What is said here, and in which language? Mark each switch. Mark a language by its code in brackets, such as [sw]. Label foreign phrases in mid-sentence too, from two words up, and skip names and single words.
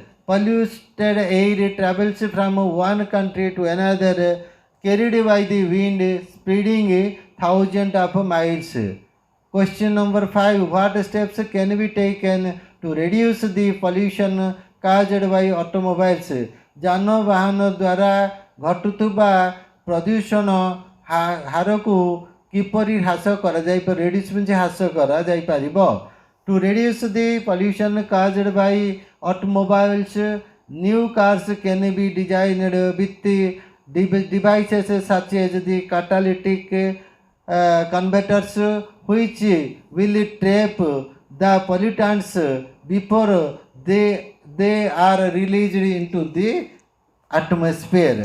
[en] Polluted air travels from one country to another, carried by the wind, spreading thousands of miles. Question number 5. What steps can be taken to reduce the pollution caused by automobiles? [or] ଯାନବାହନ ଦ୍ୱାରା ଘଟୁଥିବା ପ୍ରଦୂଷଣ ହାରକୁ କିପରି ହ୍ରାସ କରାଯାଇପାରିବ? [en] reduce means [or] ହ୍ରାସ କରାଯାଇପାରିବ. [en] To reduce the pollution caused by automobiles, new cars can be designed with the devices such as the catalytic converters, which will trap the pollutants before they are released into the atmosphere.